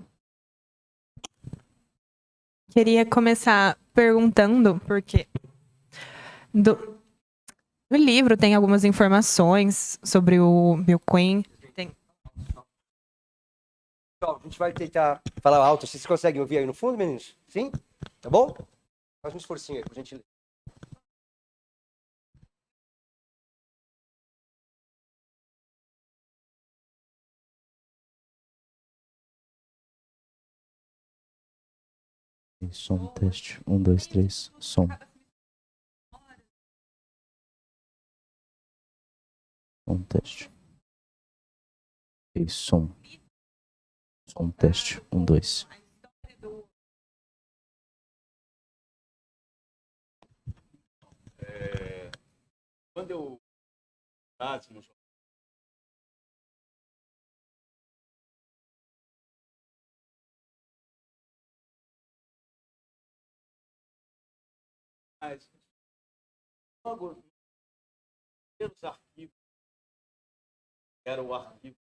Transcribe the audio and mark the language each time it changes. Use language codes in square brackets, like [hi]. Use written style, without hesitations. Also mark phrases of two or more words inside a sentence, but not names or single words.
[pt] Queria começar perguntando, porque no livro tem algumas informações sobre o Bill Quinn. Pessoal, a gente vai tentar falar alto. Vocês conseguem ouvir aí no fundo, meninos? Sim? Tá bom? Faz um esforcinho aí, por gentileza. Som, teste. 1, 2, 3, som. Som, teste. Som. Som, teste. 1, 2. Quando eu logo nos arquivos, era o arquivo,